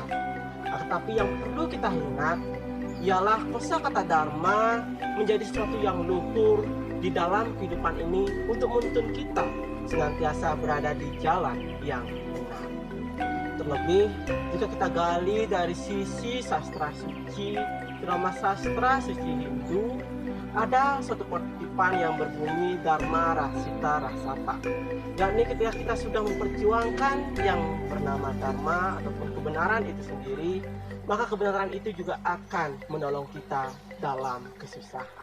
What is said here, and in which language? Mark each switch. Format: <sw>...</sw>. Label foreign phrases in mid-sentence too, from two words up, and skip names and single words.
<id>Tetapi yang perlu kita ingat ialah kosakata Dharma menjadi sesuatu yang luhur di dalam kehidupan ini untuk menuntun kita senantiasa berada di jalan yang benar. Terlebih jika kita gali dari sisi sastra suci, drama sastra suci Hindu, ada suatu kutipan yang berbunyi</id> <sa>धर्म रसित रसत,</sa> <id>yakni ketika kita sudah memperjuangkan yang bernama Dharma ataupun kebenaran itu sendiri, maka kebenaran itu juga akan menolong kita dalam kesusahan.</id>